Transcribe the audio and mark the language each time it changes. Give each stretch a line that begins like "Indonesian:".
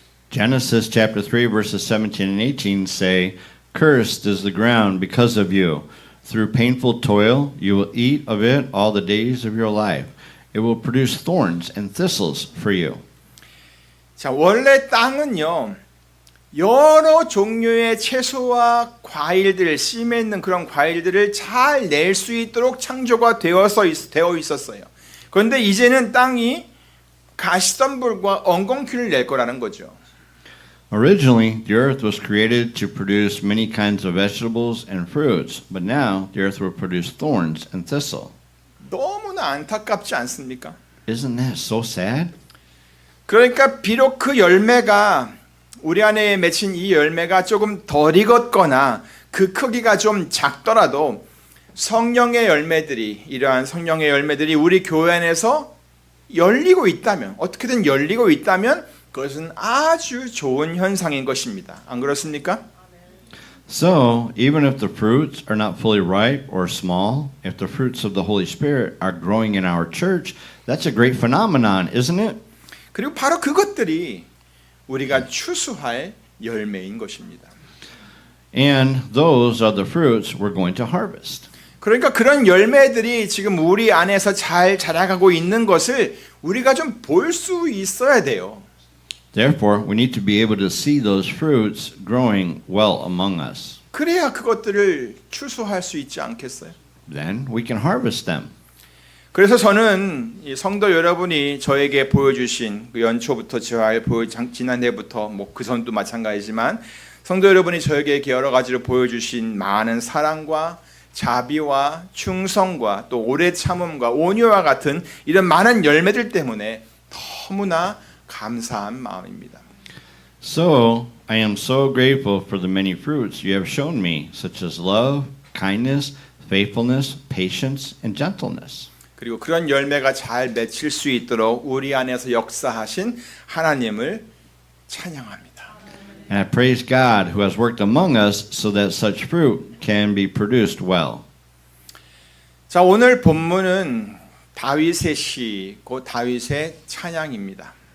English: Genesis chapter 3 verses 17 and 18 say, Cursed is the ground because of you. Through painful toil you will eat of it all the days of your life. It will produce thorns and thistles for you.
Korean: 자, 원래 땅은요. 여러 종류의 채소와 과일들, 씨 맺는 그런 과일들을 잘 낼 수 있도록 창조가 되어 있었어요. 그런데 이제는 땅이 가시덤불과 엉겅퀴를 낼 거라는 거죠.
English: Originally, the earth was created to produce many kinds of vegetables and fruits, but now the earth will produce thorns and thistle.
Korean: 너무나 안타깝지 않습니까?
English: Isn't that so sad?
Korean: 그러니까 비록 그 열매가 우리 안에 맺힌 이 열매가 조금 덜 익었거나 그 크기가 좀 작더라도 성령의 열매들이 이러한 성령의 열매들이 우리 교회 안에서 열리고 있다면 어떻게든 열리고 있다면 그것은 아주 좋은 현상인 것입니다. 안 그렇습니까?
English: So, even if the fruits are not fully ripe or small, if the fruits of the Holy Spirit are growing in our church, that's a great phenomenon, isn't it?
Korean: 그리고 바로 그것들이 우리가 추수할 열매인 것입니다.
English: And those are the fruits we're going to harvest.
Korean: 그러니까 그런 열매들이 지금 우리 안에서 잘 자라가고 있는 것을 우리가 좀 볼 수 있어야 돼요.
English: Therefore, we need to be able to see those fruits growing well among us.
Korean: 그래야 그것들을 추수할 수 있지 않겠어요?
English: Then we can harvest them.
Korean: 그래서 저는 이 성도 여러분이 저에게 보여주신 그 연초부터 지난해부터 뭐 그 전도 마찬가지지만 성도 여러분이 저에게 여러 가지로 보여주신 많은 사랑과 자비와 충성과 또 오래 참음과 온유와 같은 이런 많은 열매들 때문에 너무나 감사한 마음입니다.
English: So, I am so grateful for the many fruits you have shown me, such as love, kindness, faithfulness, patience, and gentleness.
Korean: 그리고 그런 열매가 잘 맺힐 수 있도록 우리 안에서 역사하신 하나님을 찬양합니다.
English: And I praise God who has worked among us so that such fruit can be produced well.
Korean: 자, 오늘 본문은 다윗의 시, 곧 다윗의 찬양입니다.